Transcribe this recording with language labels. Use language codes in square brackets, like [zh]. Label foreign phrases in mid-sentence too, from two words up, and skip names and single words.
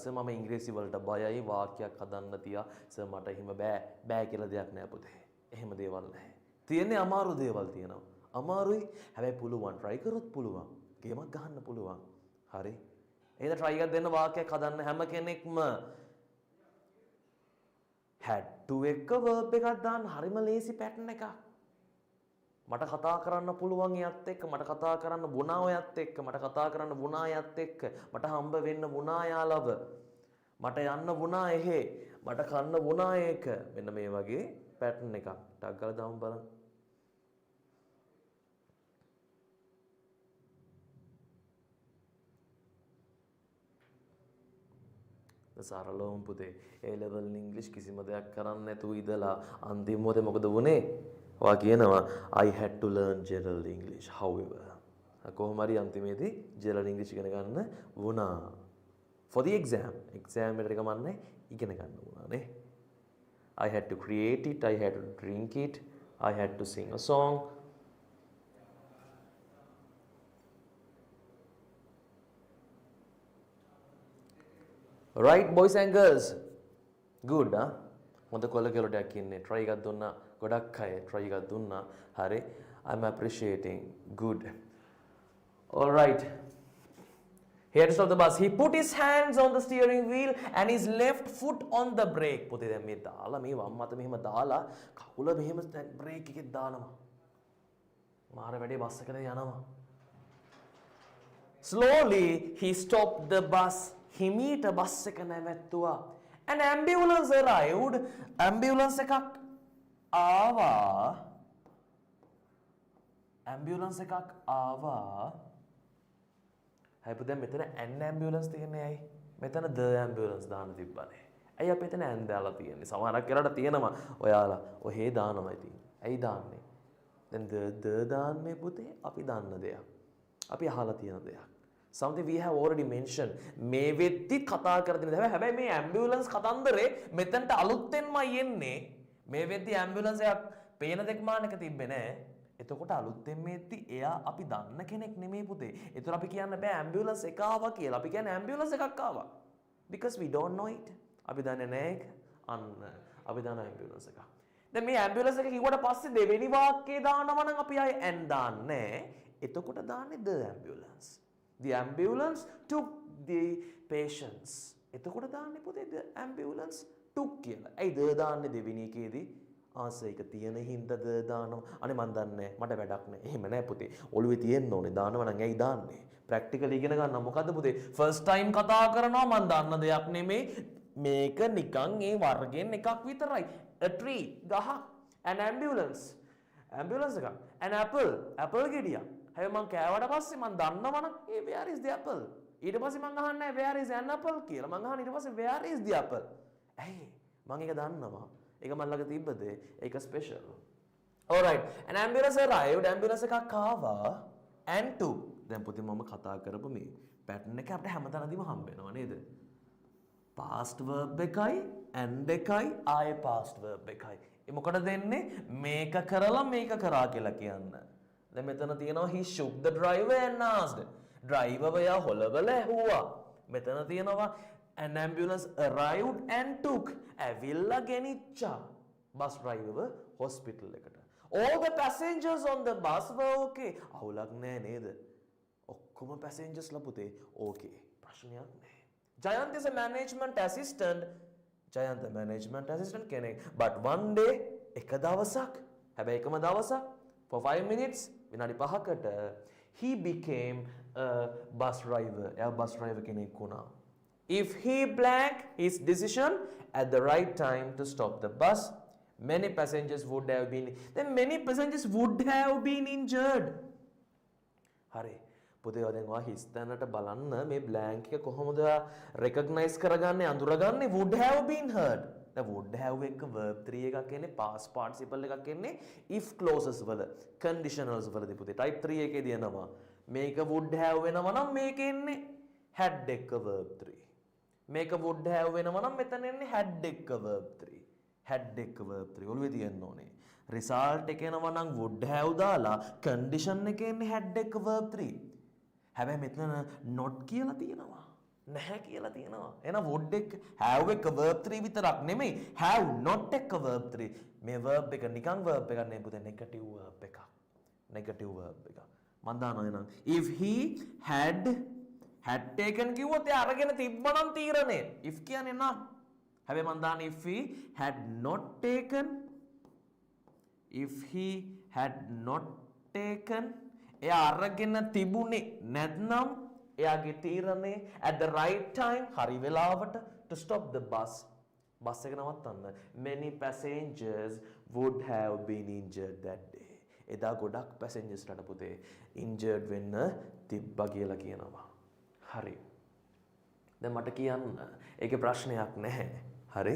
[si] සර් මම ඉංග්‍රීසි වලට බයයි වාක්‍යයක් හදන්න තියා. සර් මට එහෙම බෑ කියලා දෙයක් නෑ පුතේ. එහෙම දේවල් නැහැ. තියෙන්නේ අමාරු දේවල් තියෙනවා. අමාරුයි හැබැයි පුළුවන්. try කරොත් පුළුවන්. ගේමක් ගහන්න පුළුවන්. හරි. එහෙනම් try එකක් දෙන්න වාක්‍යයක් හදන්න හැම කෙනෙක්ම [en] had to [si] එක verb එකක් දාන්න. හරිම ලේසි pattern එකක්. මට කතා කරන්න පුළුවන් එයත් එක්ක. මට කතා කරන්න වුණා ඔයත් එක්ක. මට කතා කරන්න වුණා එයත් එක්ක. මට හම්බ වෙන්න වුණා යාලව. මට යන්න වුණා එහෙ. මට කන්න වුණා ඒක. මෙන්න මේ වගේ pattern එකක්. ටක් ගාලා දාමු බලන්න. සරලවම පුතේ [en] A level English [si] කිසිම දෙයක් කරන්න නැතුව ඉඳලා අන්තිම මොහොතේ මොකද වුනේ? [en] ඔයා කියනවා I had to learn general English however. [si] කොහොම හරි අන්තිමේදී [en] general English [si] ඉගෙන ගන්න වුණා. [en] For the exam [si] එකට ගමන්නේ ඉගෙන ගන්න වුණා නේ. [en] I had to create it, I had to drink it, I had to sing a song. Right boys and girls. Good huh? [si] හොඳ කොල්ල කෙලොටයක් ඉන්නේ. try එකක් දුන්නා. ගොඩක් අය try එකක් දුන්නා. හරි. [en] I'm appreciating. Good. All right. He had to stop the bus. He put his hands on the steering wheel and his left foot on the brake. [si] පුතේ දැන් මේ දාලා මේ වම් අත මෙහෙම දාලා කකුල මෙහෙම brake එකෙත් දානවා. මාර වැඩේ බස් එකට යනවා. [en] Slowly he stopped the bus. [si] හිමීට බස් එක නැවැත්තුවා. [en] An ambulance arrived. [si] ambulance එකක් ආවා. ambulance එකක් ආවා. හැබැයි දැන් මෙතන [en] an ambulance [si] තියෙන්නේ ඇයි? මෙතන [en] the ambulance [si] දාන්න තිබ්බනේ. ඇයි අපි එතන an දාලා තියෙන්නේ? සමහරක් වෙලාවට තියෙනවා ඔයාලා ඔහේ දානවා ඉතින්. ඇයි දාන්නේ? දැන් the දාන්නේ පුතේ අපි දන්න දෙයක්. අපි අහලා තියෙන දෙයක්. [en] Something we have already mentioned. [si] මේ වෙද්දි කතා කරගෙන ඉඳලා හැබැයි මේ ඇම්බියුලන්ස් කතන්දරේ මෙතනට අලුතෙන්මයි එන්නේ. මේ වෙද්දි ඇම්බියුලන්ස් එකක් පේන දෙයක් මානක තිබ්බේ නෑ. එතකොට අලුතෙන් මේද්දි එයා අපි දන්න කෙනෙක් නෙමෙයි පුතේ. ඒතර අපි කියන්න බෑ ඇම්බියුලන්ස් එක ආවා කියලා. අපි කියන්නේ ඇම්බියුලන්ස් එකක් ආවා. [en] Because we don't know it. [si] අපි දන්නේ නෑ ඒක. අන්න අපි දන්න ඇම්බියුලන්ස් එකක්. දැන් මේ ඇම්බියුලන්ස් එක කිව්වට පස්සේ දෙවෙනි වාක්‍යය දානවා නම් අපි ආයේ and දාන්නේ. එතකොට දාන්නේ [en] the ambulance. The ambulance took the patients. [si] එතකොට දාන්නේ පුතේ [en] the ambulance took [si] කියලා. ඇයි ද දාන්නේ දෙවෙනි එකේදී? ආසයක තියෙන හින්දාද දානවා. අනේ මන් දන්නේ මට වැඩක් නැහැ. එහෙම නෑ පුතේ. ඔළුවේ තියෙන්න ඕනේ. දානවා නම් ඇයි දාන්නේ? ප්‍රැක්ටිකලි ඉගෙන ගන්න මොකද්ද පුතේ? [en] first time [si] කතා කරනවා මන් දන්න දෙයක් නෙමෙයි. මේක නිකන් ඒ වර්ගෙන් එකක් විතරයි. [en] A tree ගහ. An ambulance. ambulance එකක්. An apple. apple ගෙඩියක්. [si] හැබැයි මං කෑවට පස්සේ මං දන්නවනම් ඒ [en] where is the apple? [si] ඊට පස්සේ මං අහන්නේ [en] where is an apple [si] කියලා. මං අහන්නේ ඊට පස්සේ [en] where is the apple? [si] ඇයි? මං ඒක දන්නවා. ඒක මන් ළඟ තිබ්බද? ඒක ස්පෙෂල්. [en] Alright. An ambulance arrived. ambulance [si] එකක් ආවා [en] and took. [si] දැන් පුතේ මම කතා කරපු මේ pattern එක අපිට හැමතැනදීම හම්බ වෙනවා නේද? [en] past verb [si] එකයි and එකයි ආයේ [en] past verb [si] එකයි. ඒ මොකටද දෙන්නේ? මේක කරලා මේක කරා කියලා කියන්න. දැන් මෙතන තියෙනවා [en] he shook the driver and asked. [si] driver වයා හොලවල ඇහුවා. මෙතන තියෙනවා [en] an ambulance arrived and took. [si] ඇවිල්ලා ගෙනිච්චා [en] bus driver [si] hospital එකට. [en] all the passengers on the bus were okay. [si] අවුලක් නෑ නේද? ඔක්කොම passengers ලා පුතේ okay. ප්‍රශ්නයක් නෑ. [en] Jayant is a management assistant. Jayant the management assistant කෙනෙක්. But one day [si] එක දවසක් හැබැයි එකම දවසක් [en] for 5 minutes [si] විනාඩි 5කට [en] he became a bus driver. [si] එයා [en] bus driver [si] කෙනෙක් වුණා. [en] If he blanked his decision at the right time to stop the bus, many passengers would have been injured. [si] හරි. පුතේ දැන් ඔයා හිස්තැනට බලන්න මේ blank එක කොහොමද recognize කරගන්නේ අඳුරගන්නේ [en] would have been hurt. [si] දැන් [en] would have [si] එක [en] verb 3 [si] එකක් එන්නේ [en] past participle [si] එකක් එන්නේ [en] if clauses [si] වල conditionals වලදී පුතේ [en] type 3 [si] එකේදී එනවා. මේක [en] would have [si] වෙනවා නම් මේක එන්නේ had එක [en] verb 3. [si] මේක [en] would have [si] වෙනවා නම් මෙතන එන්නේ had එක [en] verb 3. [si] had එක [en] verb 3 [si] ඔළුවේ තියෙන්න ඕනේ. result එක එනවා නම් [en] would have [si] දාලා condition එක එන්නේ had එක [en] verb 3. [si] හැබැයි මෙතන not කියලා තියෙනවා. නැහැ කියලා තියෙනවා. එහෙනම් would එක have එක [en] verb 3 [si] විතරක් නෙමෙයි [en] have not [si] එක [en] verb 3. [si] මේ verb එක නිකන් verb එකක් නෙමෙයි පුතේ [en] negative verb [si] එකක්. [en] negative verb [si] එකක්. මම දානවා එහෙනම් [en] if he had taken [si] කිව්වොත් එයා අරගෙන තිබ්බනම් තීරණය. if කියන්නේ නම්. හැබැයි මම දාන්නේ [en] if he had not taken [si] එයා අරගෙන තිබුණේ නැත්නම් එයාගේ තීරණය [en] at the right time [si] හරි වෙලාවට [en] to stop the bus [si] බස් එක නවත්තන්න [en] many passengers would have been injured that day. [si] එදා ගොඩක් passengers ලාට පුතේ injured වෙන්න තිබ්බා කියලා කියනවා. හරි. දැන් මට කියන්න ඒකේ ප්‍රශ්නයක් නැහැ. හරි.